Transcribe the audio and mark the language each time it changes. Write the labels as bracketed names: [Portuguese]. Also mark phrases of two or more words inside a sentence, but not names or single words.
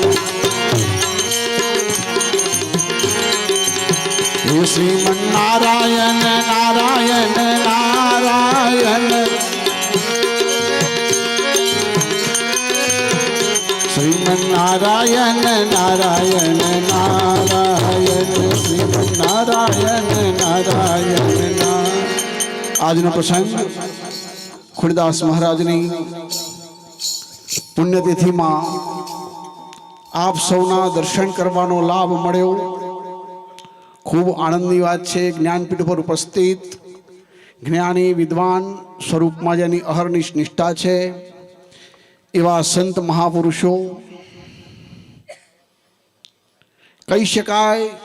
[Sanskrit] हे श्रीमन नारायण नारायण नारायण श्रीमन नारायण नारायण नारायण श्रीमन नारायण नारायण। [Gujarati] આજનો પ્રસંગ ખુડીદાસ મહારાજની પુણ્યતિથિમાં આપ સૌના દર્શન કરવાનો લાભ મળ્યો, ખૂબ આનંદની વાત છે। જ્ઞાનપીઠ પર ઉપસ્થિત જ્ઞાની વિદ્વાન સ્વરૂપમાં જેની અહર્નિશ નિષ્ઠા છે એવા સંત મહાપુરુષો કહી શકાય।